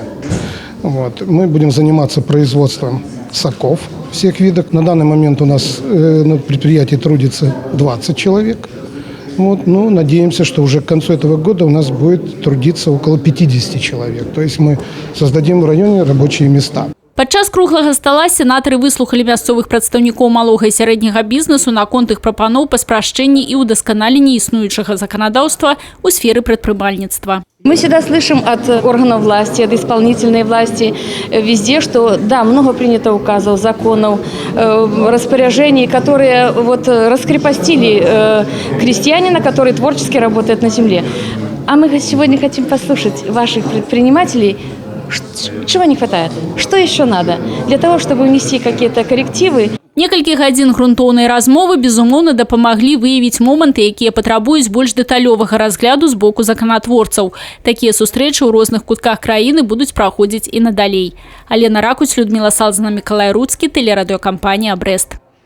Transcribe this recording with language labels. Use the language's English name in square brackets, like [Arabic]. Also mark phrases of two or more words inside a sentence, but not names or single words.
[Russian] Мы будем заниматься производством соков всех видов. На данный момент у нас на предприятии трудится 20 человек. Надеемся, что уже к концу этого года у нас будет трудиться около 50 человек. То есть мы создадим в районе рабочие места. [Belarusian] Падчас круглага стала сенатары выслухали мясцовых прадстаўнікоў малога і сярэдняга бізнесу наконт іх прапаноў па спрашчэнні і ўдасканаленні існуючага заканадаўства ў сферы прадпрымальніцтва. [Russian] Мы всегда слышим от органов власти, от исполнительной власти везде, что да, много принято указов, законов, распоряжений, которые раскрепостили крестьянина, который творчески работает на земле. А мы сегодня хотим послушать ваших предпринимателей, чего не хватает, что еще надо для того, чтобы внести какие-то коррективы. [Belarusian] Некалькі гадзін грунтоўнай размовы, безумоўна, дапамаглі выявіць моманты, якія патрабуюць больш дэталёвага разгляду з боку заканатворцаў. Такія сустрэчы ў розных кутках краіны будуць праходзіць і надалей. Алена Ракуць, Людмила Салзана, Миколай Руцкі, тэлерадыёкампанія «Брест».